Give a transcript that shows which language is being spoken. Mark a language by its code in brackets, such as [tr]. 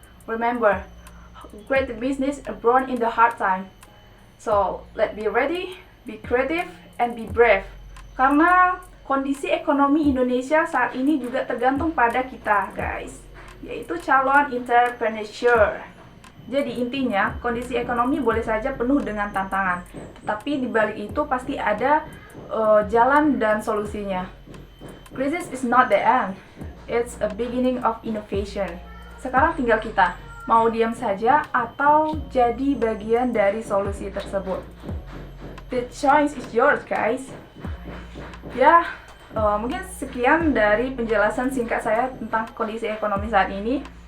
[en] Remember, great business born in the hard time. So, let's be ready, be creative, and be brave. [id] Karena kondisi ekonomi Indonesia saat ini juga tergantung pada kita, guys, yaitu calon entrepreneur. Jadi intinya, kondisi ekonomi boleh saja penuh dengan tantangan, tetapi di balik itu pasti ada jalan dan solusinya. [en] Crisis is not the end, it's a beginning of innovation. [id] Sekarang tinggal kita, mau diam saja atau jadi bagian dari solusi tersebut. [en] The choice is yours, guys. [id] Ya, mungkin sekian dari penjelasan singkat saya tentang kondisi ekonomi saat ini.